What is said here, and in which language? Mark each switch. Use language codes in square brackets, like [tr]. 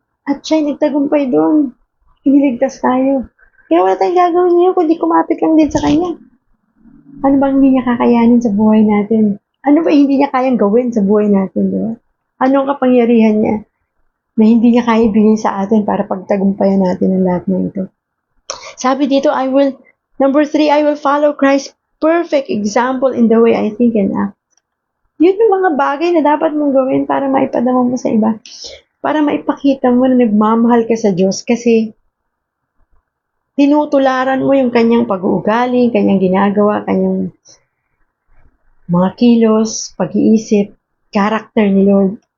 [tl] At siya'y nagtagumpay doon. Iniligtas tayo. Kaya wala tayong gagawin ngayon kundi kumapit lang din sa Kanya. Ano bang hindi niya kakayanin sa buhay natin? Ano ba hindi niya kayang gawin sa buhay natin, di ba? Anong kapangyarihan niya na hindi niya kaya ibigay sa atin para pagtagumpayan natin ang lahat ng ito? Sabi dito, number 3, [en] I will follow Christ's perfect example in the way I think and act. [tl] Yun yung mga bagay na dapat mong gawin para maipadama mo sa iba. Para maipakita mo na nagmamahal ka sa Diyos kasi tinutularan mo yung kanyang pag-uugali, kanyang ginagawa, kanyang mga kilos, pag-iisip, character ni Lord.